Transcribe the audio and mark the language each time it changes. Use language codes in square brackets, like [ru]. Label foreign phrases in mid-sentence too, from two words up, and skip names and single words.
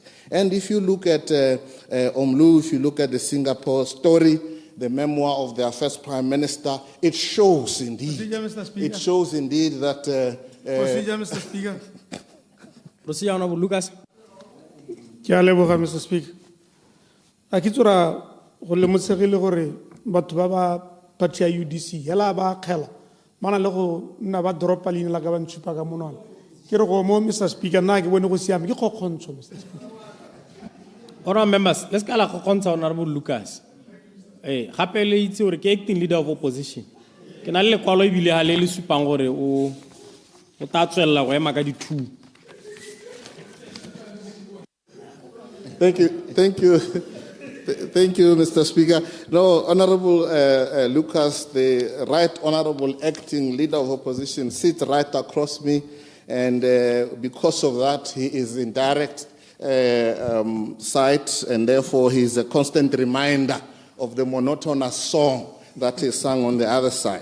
[en] And if you look at Omlu, if you look at the Singapore story, the memoir of their first prime minister, it shows indeed. Procedure, Mr. Speaker. It shows indeed that. Procedure, Mr. Speaker. Procedure, Honorable Lucas. Mr. Speaker. [tn] Akitsura go le motsegile gore batho ba ba party ya UDC hela ba khela mana le go nna ba dropa leina la ka ba ntshupa ka monwana ke re go mo Mr. Speaker nna ke bone go siame ke kgokgontsho Mr. [en] Speaker. Honorable members, let's call Honorable Lucas. [tn] Hey, gape le itse gore ke [en] acting leader of opposition. [tn] Ke na le lekwalo e bile ha le supang gore o ta tswella go ema ka di 2. [en] Thank you, Mr. Speaker. No, Honorable Lucas, the Right Honorable Acting Leader of Opposition, sits right across me, and because of that, he is in direct sight, and therefore he is a constant reminder of the monotonous song that is sung on the other side.